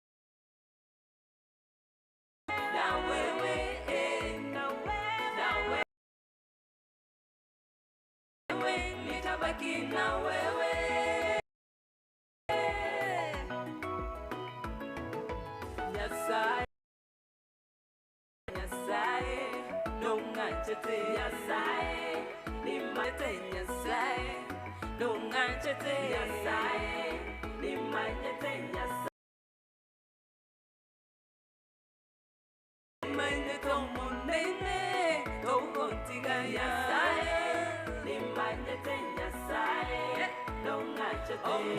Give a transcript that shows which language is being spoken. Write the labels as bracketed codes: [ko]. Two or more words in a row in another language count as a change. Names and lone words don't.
[sw] na wewe, na wewe, na wewe, nitabaki na wewe. [guz] Nyasaye, ni mate Nyasaye, dongachete Nyasaye, ni manyete Nyasaye, manye tomo nene, tokontiga Nyasaye, ni manyete Nyasaye, dongachete.